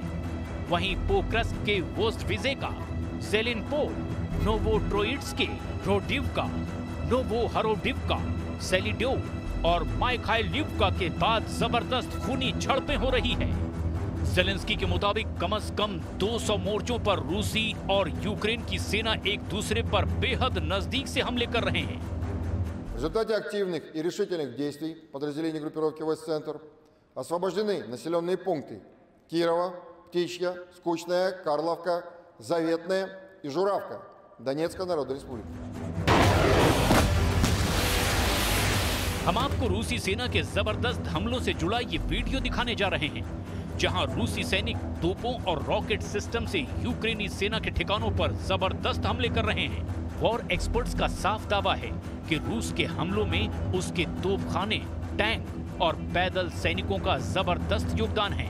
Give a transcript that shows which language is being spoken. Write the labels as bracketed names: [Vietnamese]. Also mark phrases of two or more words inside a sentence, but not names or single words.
[Hindi] वहीं पोक्रस्क के वोस्टविजेका, ज़ेलिनपोल, नोवोट्रोइट्स्क, रोडिवका, नोवोहरोडिवका, सेलिडोव और माइखाइलिवका के बाद जबरदस्त खूनी झड़पें हो रही है। ज़ेलेंस्की के मुताबिक कम से कम 200 मोर्चों पर रूसी और यूक्रेन की सेना एक दूसरे पर बेहद नजदीक से हमले कर रहे हैं। [Russian] В результате активных и решительных действий подразделений группировки «Войск-Центр» освобождены населенные пункты Кирова, Птичья, Скучная, Карловка, Заветная и Журавка Донецкой Народной Республики। [Hindi] हम आपको रूसी सेना के जबरदस्त हमलों से जुड़ा ये वीडियो दिखाने जा रहे हैं, जहां रूसी सैनिक तोपों और रॉकेट सिस्टम से यूक्रेनी सेना के ठिकानों पर जबरदस्त हमले कर रहे हैं। वॉर एक्सपर्ट्स का साफ दावा है कि रूस के हमलों में उसके तोपखाने, टैंक और पैदल सैनिकों का जबरदस्त योगदान है।